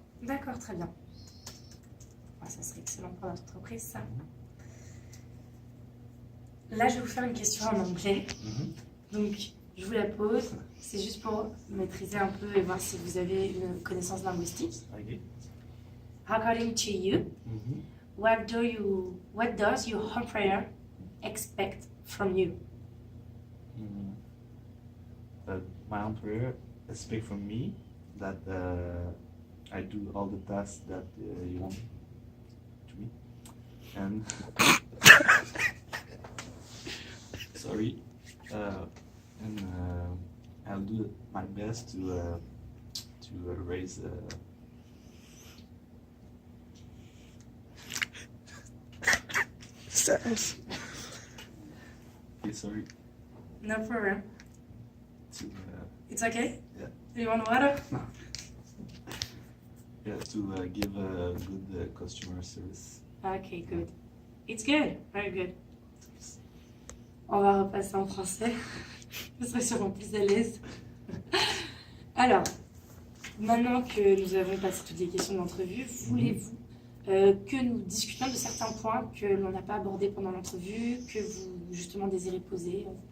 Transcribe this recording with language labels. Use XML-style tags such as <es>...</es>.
<fr>D'accord, très bien. Ouais, ça serait excellent pour notre entreprise, ça. Là, je vais vous faire une question en anglais. Donc, je vous la pose. C'est juste pour maîtriser un peu et voir si vous avez une connaissance linguistique.</fr> <en>Okay. According to you, what does your employer expect from you? My employer expects from me that I do all the tasks that you want to me. And sorry, and I'll do my best to raise. Okay, sorry. No problem. To It's okay? Yeah. Do you want water? to give a good customer service. Okay, good. It's good. Very good.</en> <fr>On va repasser en français. Je serai sûrement plus à l'aise. Alors, maintenant que nous avons passé toutes les questions d'entrevue, voulez-vous que nous discutions de certains points que l'on n'a pas abordés pendant l'entrevue, que vous, justement, désirez poser?</fr>